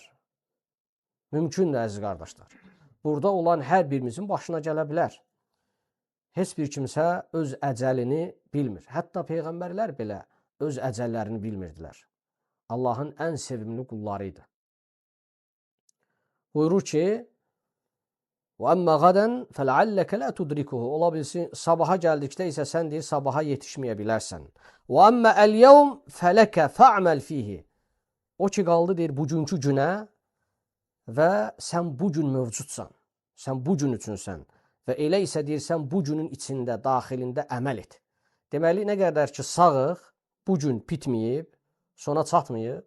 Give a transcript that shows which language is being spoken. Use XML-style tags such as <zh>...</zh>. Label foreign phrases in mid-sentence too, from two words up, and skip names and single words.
<az>Mümkündür əziz qardaşlar. Burada olan hər birimizin başına gələ bilər. Heç bir kimsə öz əcəlini bilmir. Hətta peyğəmbərlər belə öz əcəllərini bilmirdilər. Allahın ən sevimli qulları idi. Buyurur ki,</az> <ar>وَأَمَّا غَدًا فَلَعَلَّكَ لَا تُدْرِكُهُ.</ar> <az>Ola bilsin, sabaha gəldikdə isə sən deyir, sabaha yetişməyə bilərsən.</az> <ar>وَأَمَّا الْيَوْمْ فَلَكَ فَعْمَلْ فِيهِ.</ar> <az>O ki qaldı deyir, bugünkü günə və sən bu gün mövcudsan. Sən bu gün üçünsən. Və elə isə deyir, sən bu günün içində, daxilində əməl et. Deməli, nə qədər ki, sağıq, bu gün bitməyib, sona çatmayıb.</az>